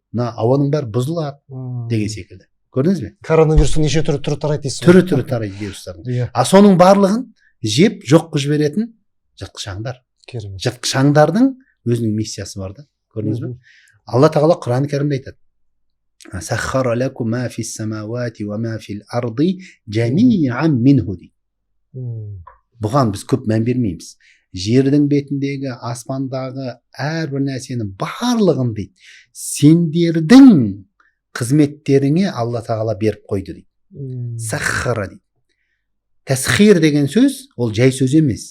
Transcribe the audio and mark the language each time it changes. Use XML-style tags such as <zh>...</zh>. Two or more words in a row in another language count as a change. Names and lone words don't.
<kk>Ауаның бәрі бұзылады деген секілді. Көрдіңіз бе? Коронавирустың неше түрі тарайды дейсіз? Түрі тарайды вирустардың. Соның барлығын жеп жоқ қылып жіберетін жыртқышаңдар. Жыртқышаңдардың өзінің миссиясы бар да. Көрдіңіз бе? Алла тағала Құран кәрімде айтады.</kk> <ar>سخر لكم ما في السماوات وما في الأرض جميعا منه.</ar> <kk>Бұған біз көп мән бермейміз. Жердің бетіндегі, аспандағы әрбір нәрсенің барлығын дейді, сендердің қызметтеріңе Алла тағала беріп қойды дейді. Саххара дейді. Тасхир деген сөз, ол жай сөз емес.</kk>